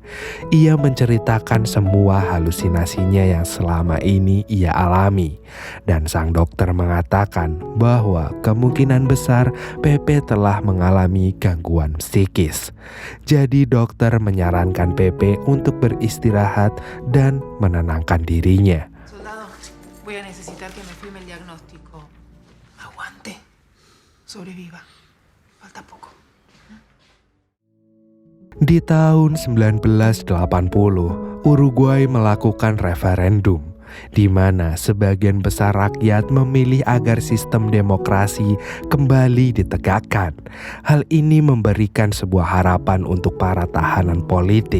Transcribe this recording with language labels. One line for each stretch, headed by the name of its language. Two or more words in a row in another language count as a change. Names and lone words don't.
Indonesian: Ia menceritakan semua halusinasinya yang selama ini ia alami. Dan sang dokter mengatakan bahwa kemungkinan besar Pepe telah mengalami gangguan psikis. Jadi dokter menyarankan Pepe untuk beristirahat dan menenangkan dirinya.
Spanish: Soldado, voy a necesitar que me firme el diagnóstico. Aguante. Sobreviva. Falta poco.
Indonesian: Di tahun 1980, Uruguay melakukan referendum di mana sebagian besar rakyat memilih agar sistem demokrasi kembali ditegakkan. Hal ini memberikan sebuah harapan untuk para tahanan politik.